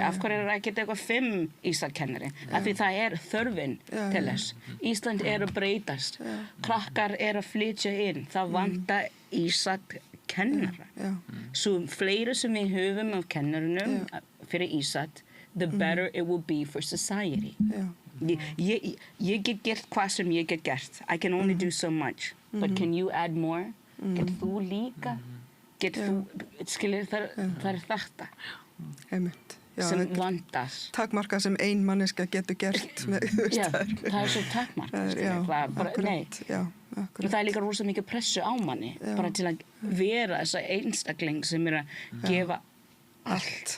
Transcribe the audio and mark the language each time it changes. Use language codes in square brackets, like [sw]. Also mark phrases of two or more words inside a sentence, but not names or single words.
[is] Af hverju ekki eitthvað 5 Ísakennari? Af því það þörfin til þess. Ísland að breytast. Krakkar að flytja inn. Það vantar Ísakennara. Svo fleiri sem við höfum af kennarunum fyrir Ísak, [en] the better it will be for society. [is] Ég get gert hvað sem ég get gert. [en] I can only do so much. But can you add more? [is] Get þú líka? Skilur, það þetta sem vandast. Takmarka sem ein manneska getur gert. Það svo takmarka. Það líka rosa mikið pressu á manni, bara til að vera þessa einstakling sem að gefa allt.